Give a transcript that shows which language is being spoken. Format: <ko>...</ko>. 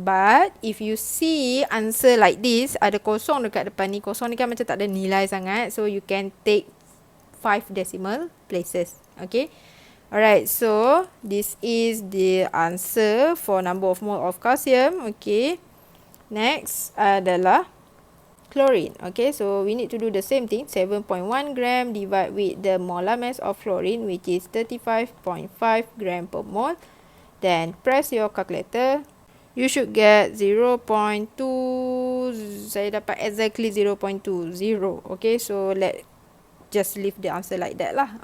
<en>But if you see answer like this,</en> <ms>ada kosong dekat depan ni, kosong ni kan macam tak ada nilai sangat,</ms> <en>so you can take 5 decimal places. Okay, alright, so this is the answer for number of mole of calcium. Okay, next adalah chlorine. Okay, so we need to do the same thing. 7.1 gram divide with the molar mass of fluorine, which is 35.5 gram per mole. Then press your calculator. You should get 0.2.</en> <ms>Saya dapat</ms> <en>exactly 0.20. Okay, so just leave the answer like that lah.</en>